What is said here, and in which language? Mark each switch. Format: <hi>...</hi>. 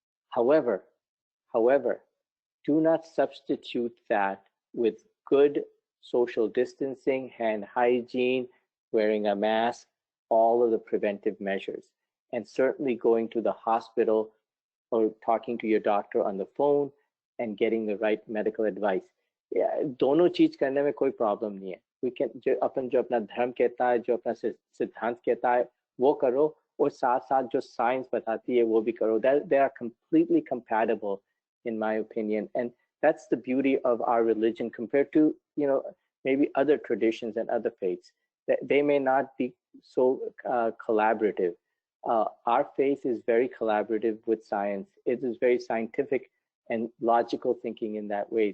<en>However, do not substitute that with good social distancing, hand hygiene, wearing a mask, all of the preventive measures, and certainly going to the hospital or talking to your doctor on the phone and getting the right medical advice.</en> <hi>दोनों चीज करने में कोई problem नहीं है.</hi> <en>We can</en> <hi>जो अपना धर्म कहता है, जो अपना सिद्धांत कहता है, वो करो, और साथ साथ जो science बताती है वो भी करो.</hi> <en>That they are completely compatible, in my opinion, and that's the beauty of our religion compared to, you know, maybe other traditions and other faiths. That they may not be so collaborative. Our faith is very collaborative with science. It is very scientific and logical thinking in that way.</en>